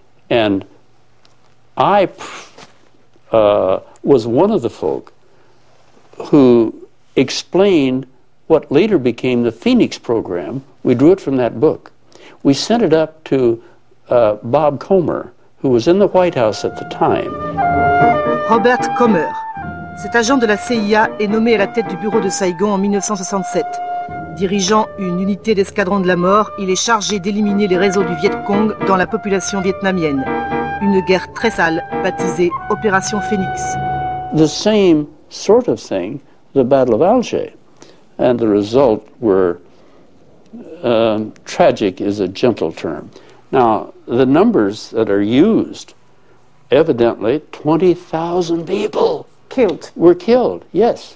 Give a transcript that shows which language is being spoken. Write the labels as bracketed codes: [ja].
[en] And I was one of the folk who explained what later became the Phoenix program. We drew it from that book. We sent it up to Bob Comer, who was in the White House at the time. Robert Comer. [fr] Cet agent de la CIA est nommé à la tête du bureau de Saigon en 1967. Dirigeant une unité d'escadron de la mort, il est chargé d'éliminer les réseaux du Viet Cong dans la population vietnamienne. Une guerre très sale, baptisée Opération Phoenix. [en] The same sort of thing, the Battle of Alger. And the result were, tragic is a gentle term. Now, the numbers that are used, evidently 20,000 people were killed, yes.